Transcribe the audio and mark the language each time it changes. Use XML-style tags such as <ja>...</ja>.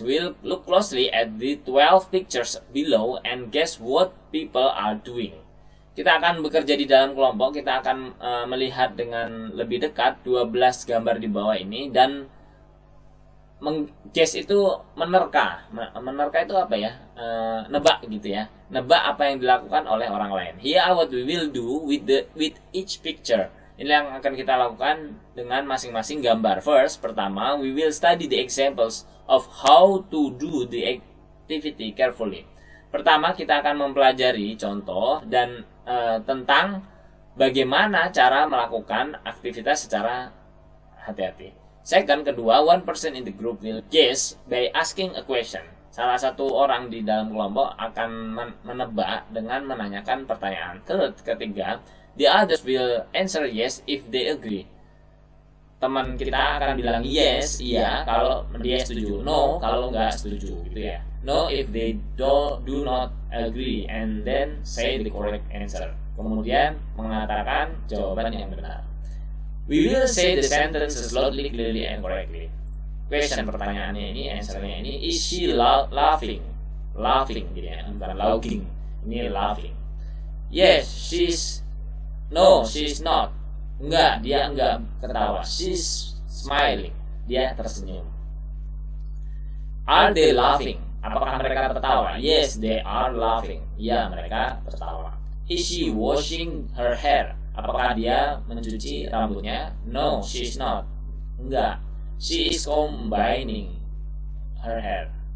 <en>We'll look closely at the 12 pictures below and guess what people are doing.</en> <id>Kita akan bekerja di dalam kelompok. Kita akan melihat dengan lebih dekat 12 gambar di bawah ini dan guess itu menerka. Menerka itu apa ya? Nebak gitu ya. Nebak apa yang dilakukan oleh orang lain.</id> <en>Here are what we will do with each picture.</en> <id>Ini yang akan kita lakukan dengan masing-masing gambar.</id> <en>First, pertama, we will study the examples of how to do the activity carefully.</en> <id>Pertama, kita akan mempelajari contoh dan tentang bagaimana cara melakukan aktivitas secara hati-hati.</id> <en>Second, kedua, one person in the group will guess by asking a question.</en> <id>Salah satu orang di dalam kelompok akan menebak dengan menanyakan pertanyaan.</id> <en>Third, ketiga, the others will answer yes if they agree.</en> <id>Teman kita akan bilang yes, iya, kalau dia setuju.</id> <en>No,</en> <id>kalau nggak setuju, gitu ya.</id> <en>No if they do not agree, and then say the correct answer.</en> <id>Kemudian mengatakan jawaban yang benar.</id> <en>We will say the sentences loudly, clearly, and correctly.</en> <id>Question pertanyaannya ini, answernya ini,</id> <en>is she laughing? Laughing, gitu ya, bukan laughing. Ini laughing. Yes, no, she's not.</en> <id>Enggak, dia enggak ketawa.</id> <en>She's smiling.</en> <id>Dia tersenyum.</id> <en>Are they laughing?</en> <id>Apakah mereka tertawa?</id> <en>Yes, they are laughing.</en> <id>Ya, mereka tertawa.</id> <en>Is she washing her hair?</en> <id>Apakah dia mencuci rambutnya?</id> <en>No, she's not. Enggak. She is combining her hair.</en>